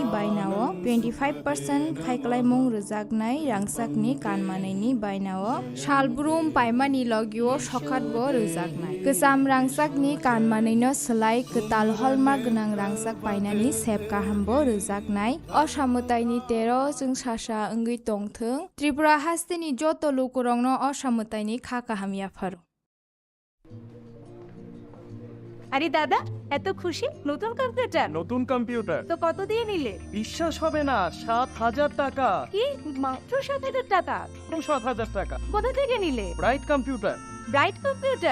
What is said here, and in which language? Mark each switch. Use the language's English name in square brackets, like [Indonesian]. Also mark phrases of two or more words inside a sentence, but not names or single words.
[Kok Borok] बायनाओ 25% खायखालायमुं रोजाक रांसाकनि कानमानैनि बायनाओ शालब्रुम पायमानि लगिओ सखातबो रोजाकनाय गोजाम रांसाकनि कानमानैनो सोलाय गोताल हलमार्क गोनां रांसाक बायनानि सेब काहामबो रोजाकनाय असामुताइनि 13 जों सासा ओंगै तंथों त्रिपुरा हास्तेनि जत लोकरंनो असामुताइनि खाकाहामियाफोर। [Bangla] আরে দাদা, এত খুশি নতুন কম্পিউটার? নতুন কম্পিউটার তো কত দিয়ে নিলে? বিশ্বাস হবে না, 7,000 টাকা। কি মাত্র 7,000 টাকা? 7,000 টাকা। কোথা থেকে নিলে? ব্রাইট কম্পিউটার। ব্রাইট কম্পিউটার?